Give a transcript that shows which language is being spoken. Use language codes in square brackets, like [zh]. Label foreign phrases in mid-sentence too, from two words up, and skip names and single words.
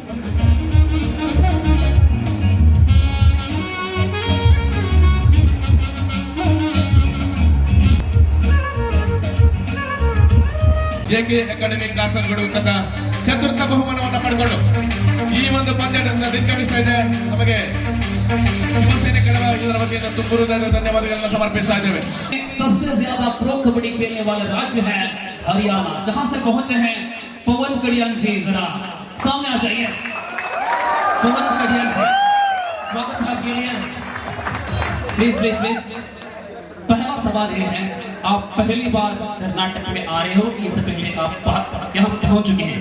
[kn] ಜೆಕೆ ಅಕಾಡೆಮಿ ಕಾಸರಗೋಡು ತಂಡ ಚತುರ್ಥ ಬಹುಮಾನವನ್ನು ಪಡೆದುಕೊಂಡು ಈ ಒಂದು ಪಂದ್ಯಾಟದಿಂದ ನಿರ್ಗಮಿಸ್ತಾ ಇದೆ. ನಮಗೆ ಯುವಸೇನೆ ಕಡಬ ಇದರ ವತಿಯಿಂದ ತುಂಬು ಹೃದಯದ ಧನ್ಯವಾದಗಳನ್ನು ಸಮರ್ಪಿಸ್ತಾ ಇದ್ದೇವೆ. [hi] सबसे ज्यादा प्रो कबड्डी खेलने वाला राज्य है हरियाणा, जहां से पहुंचे हैं पवन कड़ियान जी. जरा सामने आ जाइए. पवन कड़ियान जी, स्वागत है आपके लिए. [en] please please please. [hi] पहला सवाल ये है, आप पहली बार कर्नाटक में आ रहे हो कि इससे पहले आप यहाँ पहुंच चुके हैं?